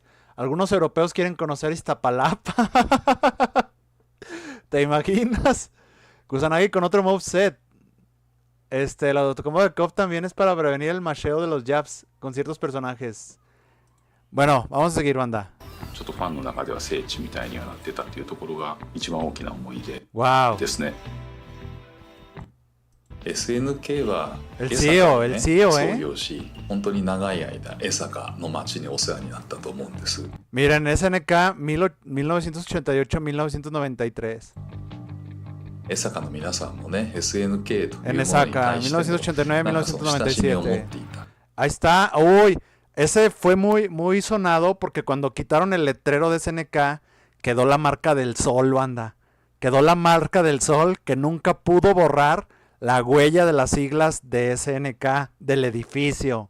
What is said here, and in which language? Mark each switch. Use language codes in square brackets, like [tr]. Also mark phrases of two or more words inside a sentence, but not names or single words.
[es] Algunos europeos quieren conocer Iztapalapa. ¿Te imaginas? Kusanagi con otro moveset. La autocombo de KOF también es para prevenir el masheo de los jabs con ciertos personajes. Bueno, vamos a seguir, banda. [ja] ちょっとファンの中では聖地みたいにはなってたっていうところが一番大きな思い出 [es] Wow. [ja] ですね。SNK は [es] El [ja] 江 [es] CEO, [ja] 坂 [es] el [ja] で [es] CEO, [ja] 創業し、本当に長い間江坂の町にお世話になったと思うんです。 [es] Miren, SNK 1988-1993. [ja] 江坂の皆さんもね、SNK というもの [es] En [ja] に [es] Esaka, [ja] 対してのなんかその親しみを持っていた。 [es] Ahí está. Uy, ese fue muy sonado porque cuando quitaron el letrero de SNK quedó la marca del sol, banda. Quedó la marca del sol que nunca pudo borrar la huella de las siglas de SNK del edificio.